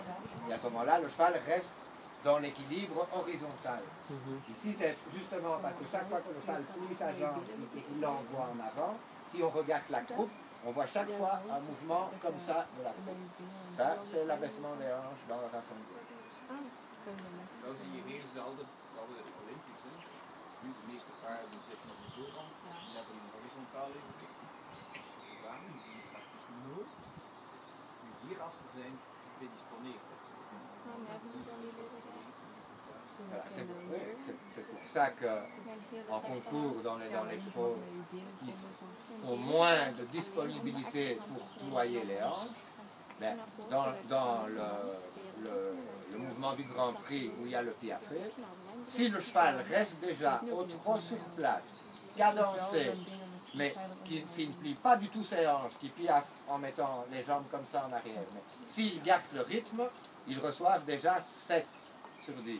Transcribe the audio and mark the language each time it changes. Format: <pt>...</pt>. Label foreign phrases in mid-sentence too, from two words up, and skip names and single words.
<fr>Et à ce moment-là, le cheval reste dans l'équilibre horizontal. Ici, c'est justement parce que chaque fois que le cheval plie sa jambe et qu'il l'envoie en avant, si on regarde la croupe, on voit chaque fois un mouvement comme ça de la croupe. Ça, c'est l'abaissement des hanches dans le rassembleur.</fr> <nl>Dan zie je heel zelden, Olympisch, nu de meeste paarden zitten op de voorkant, die hebben een horizontaal evenwicht. Samen zie je praktisch nooit hoe hierassen zijn gedisponeerd. Maar hebben ze zo niet leren.</nl> <fr>Voilà, c'est pour ça que en concours dans les chevaux qui ont moins de disponibilité pour ployer les hanches, ben, dans le mouvement du Grand Prix où il y a le piafé, si le cheval reste déjà au trot sur place, cadencé, mais s'il ne plie pas du tout ses hanches, qui piaffe en mettant les jambes comme ça en arrière, mais s'il garde le rythme, ils reçoivent déjà 7 sur 10.</fr>